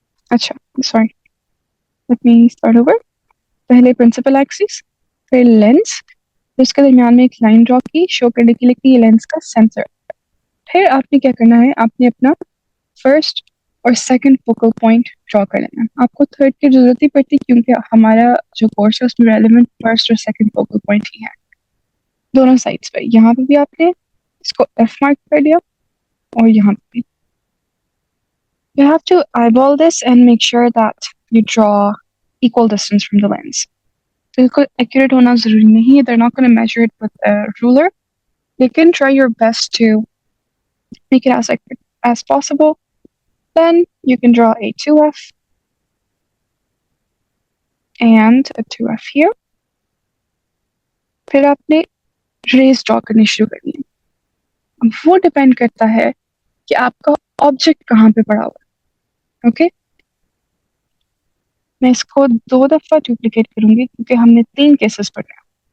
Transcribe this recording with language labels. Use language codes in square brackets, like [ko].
[en] अच्छा, sorry, let me start over. [hi] पहले principal axis, फिर लेंस, फिर उसके दरमियान में एक लाइन ड्रॉ की शो करने के लिए कि ये लेंस का सेंटर. फिर आपने क्या करना है, आपने अपना फर्स्ट और सेकंड फोकल पॉइंट ड्रॉ कर लेना. आपको थर्ड की जरूरत ही पड़ती क्योंकि हमारा जो कोर्स है उसमें रेलेवेंट फर्स्ट और सेकंड फोकल पॉइंट ही है दोनों साइड्स पे. यहाँ पे भी आपने इसको एफ मार्क कर दिया और यहाँ पे भी. [en] You have to eyeball this and make sure that you draw equal distance from the lens. [hi] बिल्कुल accurate होना जरूरी नहीं है. [en] They're not going to measure it with a ruler. You can try your best to make it as accurate as possible. Then you can draw a 2F and a 2F here. [hi] फिर आपने raise draw करनी शुरू करनी है. अब वो depend करता है कि आपका ऑब्जेक्ट कहाँ पे पड़ा हुआ है. ओके, मैं इसको 2 दफा डुप्लीकेट करूंगी क्योंकि हमने 3 केसेस पढ़े हैं.